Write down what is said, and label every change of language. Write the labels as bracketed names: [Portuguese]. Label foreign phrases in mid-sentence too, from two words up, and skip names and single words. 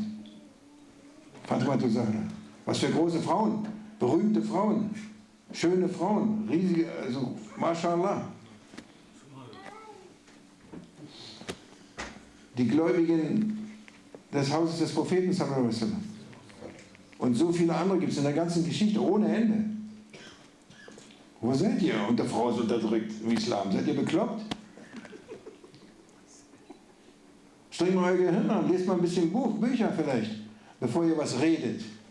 [German] Fatima Zahra. Was für große Frauen, berühmte Frauen, schöne Frauen, riesige, also Mashallah. Die Gläubigen des Hauses des Propheten [Arabic] صلى الله عليه وسلم. [German] Und so viele andere gibt es in der ganzen Geschichte, ohne Ende. Wo seid ihr? Und der Frau ist unterdrückt im Islam. Seid ihr bekloppt? Strengt mal euer Gehirn an, lest mal ein bisschen Bücher vielleicht, bevor ihr was redet.